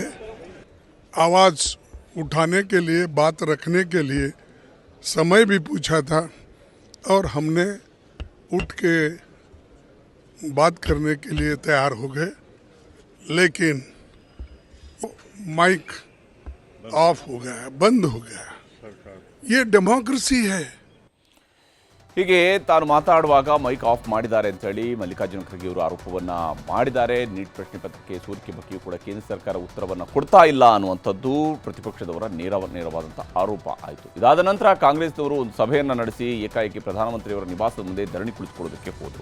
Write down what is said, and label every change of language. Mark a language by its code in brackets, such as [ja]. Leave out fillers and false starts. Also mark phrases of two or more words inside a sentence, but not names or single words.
[hi] आवाज़ उठाने के लिए, बात रखने के लिए समय भी पूछा था और हमने उठ के बात करने के लिए तैयार हो गए, लेकिन माइक ऑफ हो गया, बंद हो गया. ये डेमोक्रेसी है. [kn] ಹೀಗೆ ತಾನು ಮಾತಾಡುವಾಗ ಮೈಕ್ ಆಫ್ ಮಾಡಿದ್ದಾರೆ ಅಂತೇಳಿ ಮಲ್ಲಿಕಾರ್ಜುನ ಖರ್ಗೆ ಅವರು ಆರೋಪವನ್ನು ಮಾಡಿದ್ದಾರೆ. ನೀಟ್ ಪ್ರಶ್ನೆ ಪತ್ರಿಕೆ ಸೋರಿಕೆ ಬಗ್ಗೆಯೂ ಕೂಡ ಕೇಂದ್ರ ಸರ್ಕಾರ ಉತ್ತರವನ್ನು ಕೊಡ್ತಾ ಇಲ್ಲ ಅನ್ನುವಂಥದ್ದು ಪ್ರತಿಪಕ್ಷದವರ ನೇರವಾದಂಥ ಆರೋಪ ಆಯಿತು. ಇದಾದ ನಂತರ ಕಾಂಗ್ರೆಸ್ನವರು ಒಂದು ಸಭೆಯನ್ನು ನಡೆಸಿ ಏಕಾಏಕಿ ಪ್ರಧಾನಮಂತ್ರಿಯವರ ನಿವಾಸದ ಮುಂದೆ ಧರಣಿ ಕುಳಿತುಕೊಳ್ಳೋದಕ್ಕೆ ಹೋದರು.